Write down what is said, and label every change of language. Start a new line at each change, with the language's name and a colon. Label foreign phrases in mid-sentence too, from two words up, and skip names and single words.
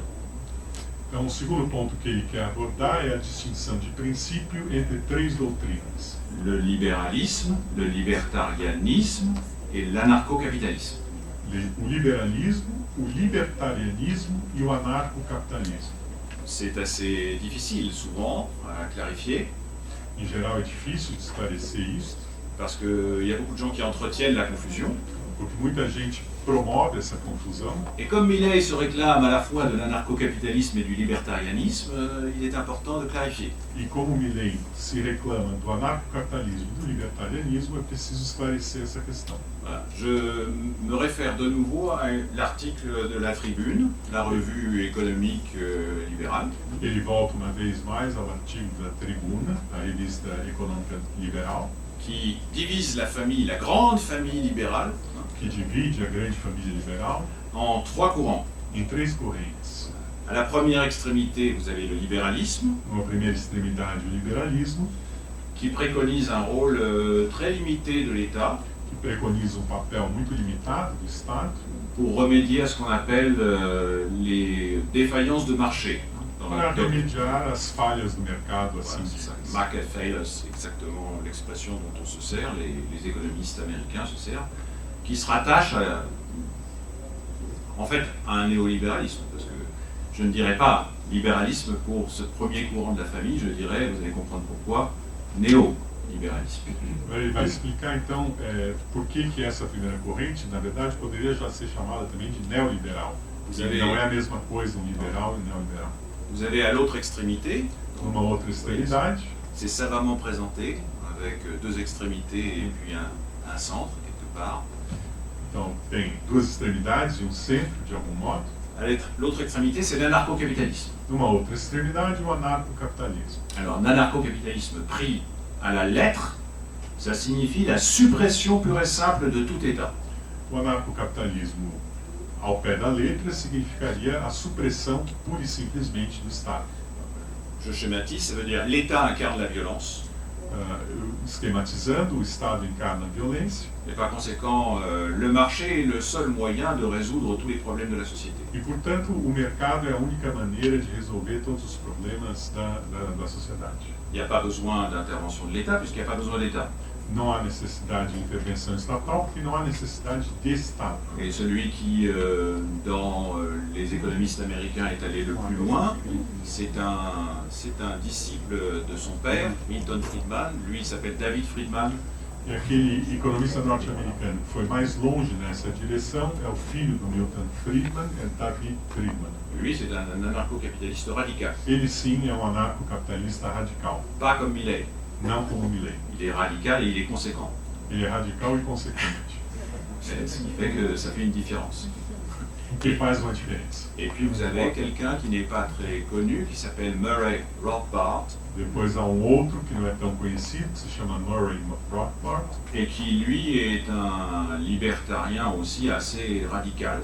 Portuguese: Então, o segundo ponto que ele quer abordar é a distinção de princípio entre três doutrinas:
French: Le libéralisme, le libertarianisme et l'anarcho-capitalisme.
Portuguese: o liberalismo, o libertarianismo e o anarcocapitalismo.
French: C'est assez difficile souvent à clarifier,
Portuguese: Em geral, é difícil de esclarecer isso,
French: parce qu'il y a beaucoup de gens qui entretiennent la confusion.
Portuguese: porque muita gente promove essa confusão.
French: Et comme Milley se réclame à la fois de l'anarcho-capitalisme et du libertarianisme, il est important de clarifier.
Portuguese: E como Milley se reclama do anarcocapitalismo e do libertarianismo, é preciso esclarecer essa questão.
French: Voilà. Je me réfère de nouveau à l'article de La Tribune, la revue économique libérale,
Portuguese: Ele volta uma vez mais ao artigo da Tribuna, a revista econômica liberal,
French: qui divise la famille, la grande famille libérale,
Portuguese: que divide a grande família liberal
French: en trois courants.
Portuguese: em três correntes.
French: À la première extrémité, vous avez le libéralisme,
Portuguese: Numa primeira extremidade, o liberalismo,
French: qui préconise un rôle très limité de l'État
Portuguese: que preconiza um papel muito limitado do Estado
French: pour remédier à ce qu'on appelle les défaillances de marché. Dans
Portuguese: para
French: la doctrine.
Portuguese: remediar as falhas do mercado,
French: Voilà,
Portuguese: assim
French: c'est ça.
Portuguese: diz.
English: Market failures,
French: c'est exactement l'expression dont on se sert, les économistes américains se servent, qui se rattache en fait à un néolibéralisme, parce que je ne dirais pas libéralisme pour ce premier courant de la famille, je dirais, vous allez comprendre pourquoi, néolibéralisme.
Portuguese: Ele vai explicar então por que essa primeira corrente, na verdade, poderia já ser chamada também de neoliberal.
French: Vous
Portuguese: E
French: avez,
Portuguese: não é a mesma coisa um liberal e neoliberal.
French: vous avez à l'autre extrémité,
Portuguese: Numa outra extremidade,
French: c'est savamment présenté, avec deux extrémités et puis un centre quelque part.
Portuguese: então tem duas extremidades e um centro, de algum modo.
French: L'autre extrémité, c'est l'anarcho-capitalisme.
Portuguese: Numa outra extremidade, o anarcocapitalismo.
French: Alors, l'anarcho-capitalisme pris à la lettre, ça signifie la suppression pure et simple de tout État.
Portuguese: O anarcocapitalismo, ao pé da letra, significaria a supressão pura e simplesmente do Estado.
French: Je schématise, ça veut dire l'État incarne la violence,
Portuguese: Esquematizando, o Estado encarna a violência
French: et par conséquent, le marché est le seul moyen de résoudre tous les problèmes de la société.
Portuguese: e, portanto, o mercado é a única maneira de resolver todos os problemas da sociedade.
French: Il n'y a pas besoin d'intervention de l'État, puisqu'il n'y a pas besoin d'État.
Portuguese: Não há necessidade de intervenção estatal, porque não há necessidade de Estado.
French: Et celui qui, dans les économistes américains, est allé le plus loin, c'est un disciple de son père, Milton Friedman. Lui, il s'appelle David Friedman.
Portuguese: E aquele economista norte-americano que foi mais longe nessa direção é o filho do Milton Friedman, é David Friedman.
French: Lui, c'est un anarcho-capitaliste radical.
Portuguese: Ele sim é um anarcocapitalista radical,
French: Pas comme Milley.
Portuguese: não como Milley.
French: Il est radical et il est conséquent.
Portuguese: Ele é radical e consequente,
French: C'est ce qui fait que ça fait une différence.
Portuguese: o que faz uma diferença.
French: Et puis vous avez quelqu'un qui n'est pas très connu, qui s'appelle Murray Rothbard, Depois há um outro que não é tão conhecido, que se chama Murray Rothbard, et qui lui est un libertarien aussi assez radical.